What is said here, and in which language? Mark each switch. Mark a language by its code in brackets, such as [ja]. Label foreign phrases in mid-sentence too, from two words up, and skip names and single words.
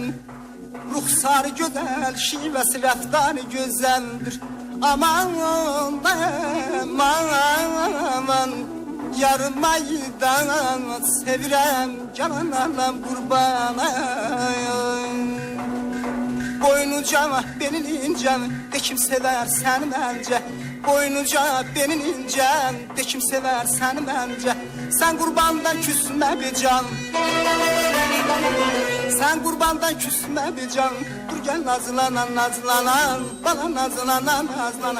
[az] Ruxsarı gözəl, şivəsi rəftarı gözəldir. Aman aman, yarımaydan sevirəm, cananam qurbanam. [tr] Boynuca benim incem, de kim sever seni bence. Boynuca benim incem, de kim sever seni bence. Sen kurbandan küsme bir can, sen kurbandan küsme bir can. Dur gel nazlana nazlana, bana nazlana nazlana.